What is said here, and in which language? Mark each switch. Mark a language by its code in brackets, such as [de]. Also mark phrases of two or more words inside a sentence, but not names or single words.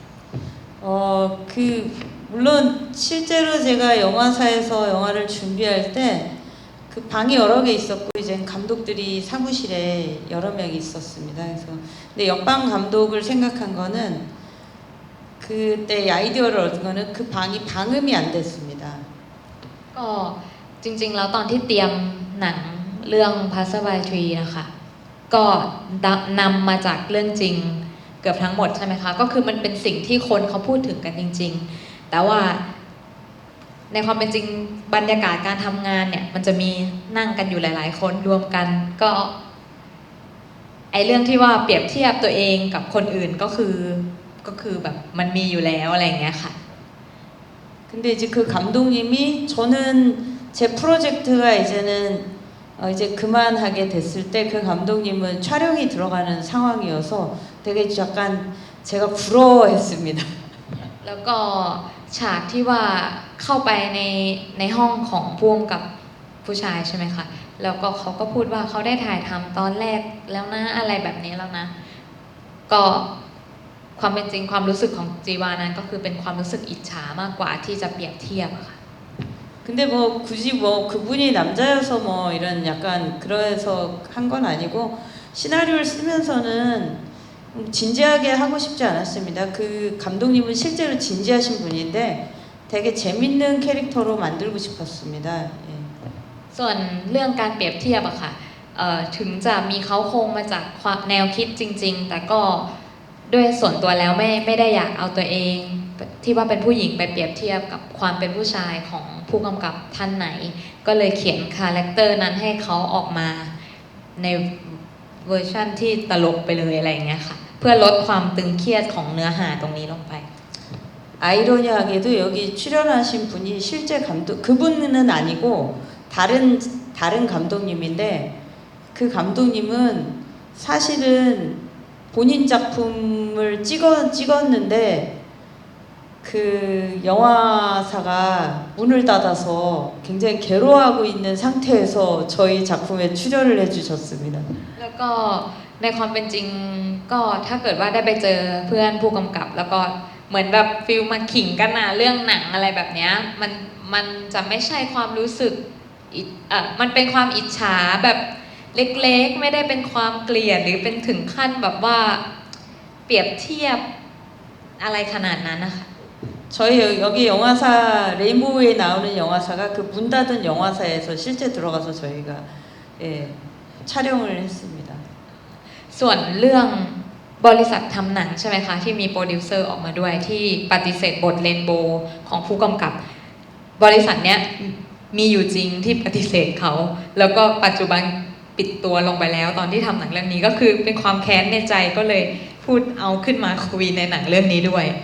[ko] 물론 실제로 제가 영화사에서 영화를 준비할 때 그 방이 여러 개 있었고 이제 감독들이 사무실에 여러 명이 있었습니다. 그래서 근데 옆방 감독을 생각한 거는 그때 아이디어를 얻은 거는 그 방이 방음이 안 됐습니다. [th] ก็จริงๆแล้วตอนที่เตรียมหนังเรื่อง Passerby Tree นะคะก็นำมาจากเรื่องจริงเกือบทั้งหมดใช่ไหมคะก็คือมันเป็นสิ่งที่คนเขาพูดถึงกันจริงๆแต่ว่าในความเป็นจริงบรรยากาศการทำงานเนี่ยมันจะมีนั่งกันอยู่หลายๆคนรวมกันก็ไอเรื่องที่ว่าเปรียบเทียบตัวเองกับคนอื่นก็คือแบบมันมีอยู่แล้วอะไรอย่างเงี้ยค่ะ [ko] 근데 이제 그 감독님이 저는 제 프로젝트가 이제 그만하게 됐을 때 그 감독님은 촬영이 들어가는 상황이어서 되게 약간 제가 부러워했습니다. [th] แล้วก็ฉากที่ว่าเข้าไปในห้องของพ่วงกับผู้ชายใช่ไหมคะแล้วก็เขาก็พูดว่าเขาได้ถ่ายทำตอนแรกแล้วนะอะไรแบบนี้แล้วนะก็ความเป็นจริงความรู้สึกของจีวานั้นก็คือเป็นความรู้สึกอิจฉามากกว่าที่จะเปรียบเทียบอะค่ะ [ko] 근데 뭐 굳이 뭐 그분이 남자여서 뭐 이런 약간 그래서 한 건 아니고 시나리오를 쓰면서는 진지하게 하고 싶지 않았습니다. 그 감독님은 실제로 진지하신 분인데 되게 재밌는 캐릭터로 만들고 싶었습니다. 예. [th] ส่วนเรื่องการเปรียบเทียบอะค่ะถึงจะมีเขาโครงมาจากแนวคิดจริงๆแต่ก็ด้วยส่วนตัวแล้วไม่ได้อยากเอาตัวเองที่ว่าเป็นผู้หญิงไปเปรียบเทียบกับความเป็นผู้ชายของผู้กำกับท่านไหนก็เลยเขียนคาแรคเตอร์นั้นให้เขาออกมาในเวอร์ชั่นที่ตลกไปเลยอะไรอย่างเงี้ยค่ะเพื่อลดความตึงเครียดของเนื้อหาตรงนี้ลงไป [ko] 아이러니하게도 여기 출연하신 분이 실제 감독 그분은 아니고 다른 감독님인데 그 감독님은 사실은 본인 작품을 찍었는데 그 영화사가 문을 닫아서 굉장히 괴로워하고 있는 상태에서 저희 작품에 출연을 해주셨습니다. [th] แล้วก็ในความเป็นจริงก็ถ้าเกิดว่าได้ไปเจอเพื่อนผู้กำกับแล้วก็เหมือนแบบฟิลมาขิงกันนะเรื่องหนังอะไรแบบเนี้ยมันจะไม่ใช่ความรู้สึกมันเป็นความอิจฉาแบบเล็กๆไม่ได้เป็นความเกลียดหรือเป็นถึงขั้นแบบว่าเปรียบเทียบอะไรขนาดนั้นนะคะ [ko] 저희 여기 영화사 레인보우에 나오는 영화사가 그 문 닫은 영화사에서 실제 들어가서 저희가 예, 촬영을 했습니다. [th] ส่วนเรื่องบริษัททำหนังใช่ไหมคะที่มีโปรดิวเซอร์ออกมาด้วยที่ปฏิเสธบทเรนโบว์ของผู้กำกับบริษัทเนี้ยมีอยู่จริงที่ปฏิเสธเขาแล้วก็ปัจจุบันปิดตัวลงไปแล้วตอนที่ทำหนังเรื่องนี้ก็คือเป็นความแค้นในใจก็เลยพูดเอาขึ้นมาคุยในหนังเรื่องนี้ด้วย